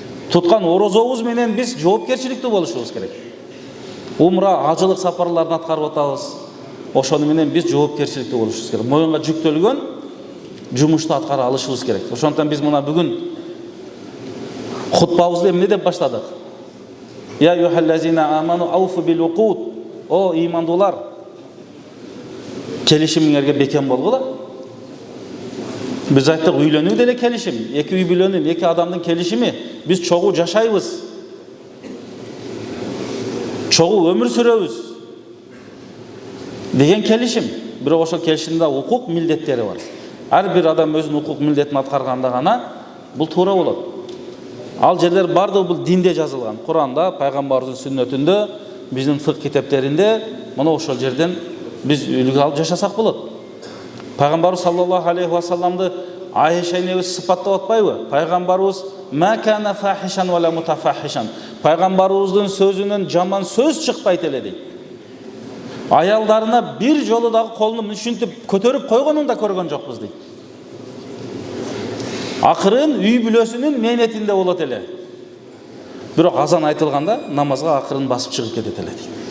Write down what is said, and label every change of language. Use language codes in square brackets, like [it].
[ky] Туткан орозобуз менен биз жоопкерчиликтүү болушубуз керек. Умра, ажылык сапарларын аткарып атабыз. Ошону менен биз жоопкерчиликтүү болушубуз керек. Моюнга жүктөлгөн жумушту аткара алышыбыз керек. Ошондуктан биз мына бүгүн хутбабызды эмне деп баштадык? [ar] Я юхаллазина аману ауфу бил уқуд. [ky] О имандуулар, келишимиңерге бекем болгула. Биз айттык, үйлөнүү деле келишим. Эки үй бүлөнүн, эки адамдын келишими. Биз чогуу жашайбыз. Чогуу өмүр сүрөбүз деген келишим. Бирок ошол келишимде укук милдеттери бар. Ар бир адам өзүнүн укук милдетин аткарганда гана бул туура болот. Ал жерлер бардыгы бул динде жазылган. Куранда, пайгамбарыбыздын сүннөтүндө, биздин фык китептеринде мына ошол жерден биз үлгү алып жашасак болот. Пайгамбарыбыз саллаллаху алейхи ва салламды Айша энебиз сыпаттап атпайбы? Пайгамбарыбыз [ar] ма кана фахишан ва ла мутафахишан. [ky] Пайгамбарыбыздын сөзүнөн жаман сөз чыкпайт эле дейт. Аялдарына бир жолу дагы колун ушинтип көтөрүп койгонун да көргөн жокпуз дейт. Акырын үй бүлөсүнүн мээнетинде болот эле. Бирок азан айтылганда намазга акырын басып чыгып кетет эле дейт.